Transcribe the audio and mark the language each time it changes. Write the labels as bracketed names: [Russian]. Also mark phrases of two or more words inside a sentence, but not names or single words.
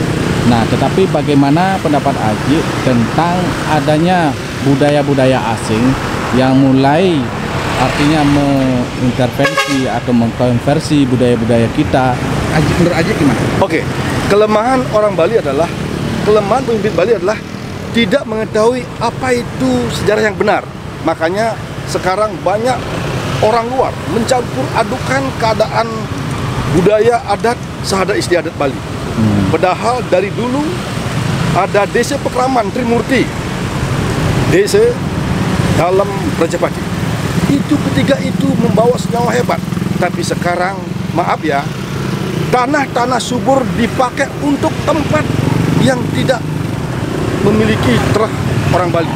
[Indonesian] Nah, tetapi bagaimana pendapat Haji tentang adanya budaya-budaya asing yang mulai artinya mengintervensi atau mengkonversi budaya-budaya kita? Menurut Haji gimana? Kelemahan orang Bali adalah, kelemahan pemimpin Bali adalah tidak mengetahui apa itu sejarah yang benar. Makanya sekarang banyak orang luar mencampur adukan keadaan budaya adat sahadat istiadat Bali. Padahal dari dulu ada desa Pekraman Trimurti, desa dalam Rajapati. Itu ketiga itu membawa senyawa hebat. Tapi sekarang, maaf ya, tanah-tanah subur dipakai untuk tempat yang tidak memiliki terah orang Bali.